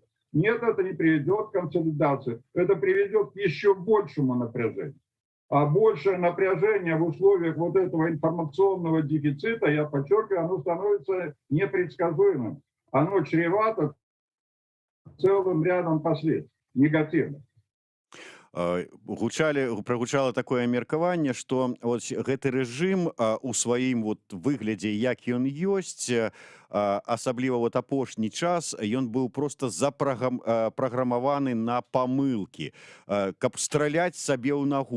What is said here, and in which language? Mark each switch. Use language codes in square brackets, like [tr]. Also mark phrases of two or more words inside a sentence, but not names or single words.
[ru] Нет, это не приведет к консолидации. Это приведет к еще большему напряжению. А большее напряжение в условиях вот этого информационного дефицита, я подчеркиваю, оно становится непредсказуемым. Оно чревато целым рядом последствий негативных. [be] Прагучала такое меркаванне, што гэты рэжым у сваім выглядзе як ён ёсць, асабліва апошні час ён быў проста праграмаваны на памылкі, каб страляць сабе ў нагу.